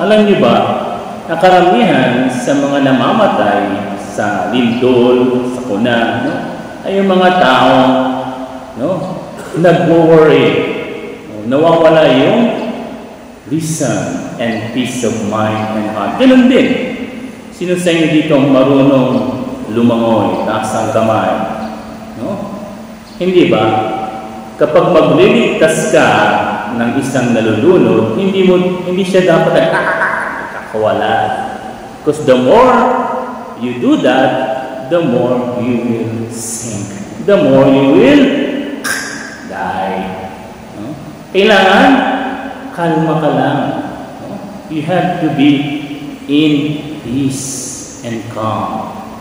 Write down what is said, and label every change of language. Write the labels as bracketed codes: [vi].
[tl] Alam niyo ba, na karamihan sa mga namamatay sa lindol, sa kuna, no? Ay yung mga tao, no? Nag-worry. No? Nawawala yung [en] reason and peace of mind and heart. [tl] Ganun din. Sino sa inyo dito marunong lumangoy, taas ang kamay? No? Hindi ba? Kapag magliligtas ka ng isang nalulunod, hindi siya dapat kakawala. [en] Because the more you do that, the more you will sink. The more you will die. No? [tl] Kailangan kalma ka lang. No? [en] You have to be in peace and calm.